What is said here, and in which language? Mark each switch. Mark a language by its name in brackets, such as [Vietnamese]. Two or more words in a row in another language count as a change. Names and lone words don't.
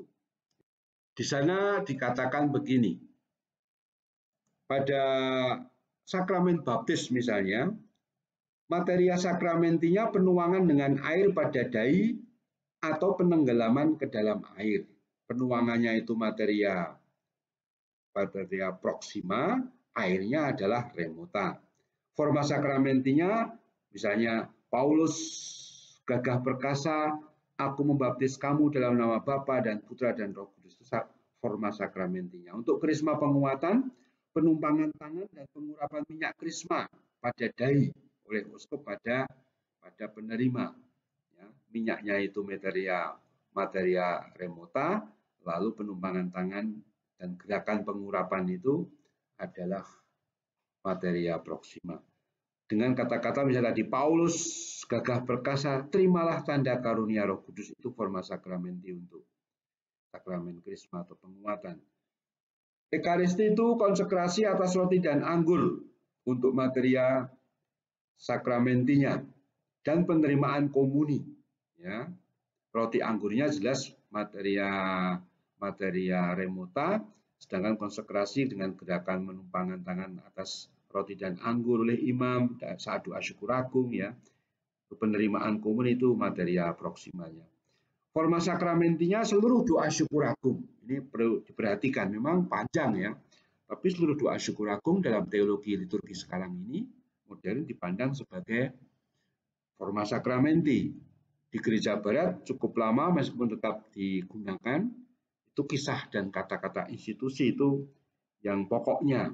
[Indonesian] Di sana dikatakan begini. Pada sakramen baptis misalnya, materia sakramentinya penuangan dengan air pada dai atau penenggelaman ke dalam air. Penuangannya itu [Latin] materia proxima, [Indonesian] airnya adalah remota. Forma sakramentinya misalnya Paulus gagah perkasa, aku membaptis kamu dalam nama Bapa dan Putra dan Roh Kudus. Itu forma sakramentinya. Untuk krisma penguatan, penumpangan tangan dan pengurapan minyak krisma pada dai oleh uskup pada penerima. Ya, minyaknya itu [Latin] materia remota, [Indonesian] lalu penumpangan tangan dan gerakan pengurapan itu adalah [Latin] materia proxima. [Indonesian] Dengan kata-kata misalnya di Paulus gagah perkasa, terimalah tanda karunia Roh Kudus, itu [Latin] forma sakramenti [Indonesian] untuk sakramen krisma atau penguatan. Ekaristi itu konsekrasi atas roti dan anggur untuk materia sakramentinya dan penerimaan komuni. Ya, roti anggurnya jelas [Latin] materia remota, [Indonesian] sedangkan konsekrasi dengan gerakan menumpangan tangan atas roti dan anggur oleh imam saat doa syukur agung, ya. Penerimaan komun itu materia proksimanya. Forma sakramentinya seluruh doa syukur agung. Ini perlu diperhatikan, memang panjang ya. Tapi seluruh doa syukur agung dalam teologi liturgi sekarang ini modern dipandang sebagai [Latin] forma sakramenti. [Indonesian] Di gereja barat cukup lama meskipun tetap digunakan, itu kisah dan kata-kata institusi itu yang pokoknya.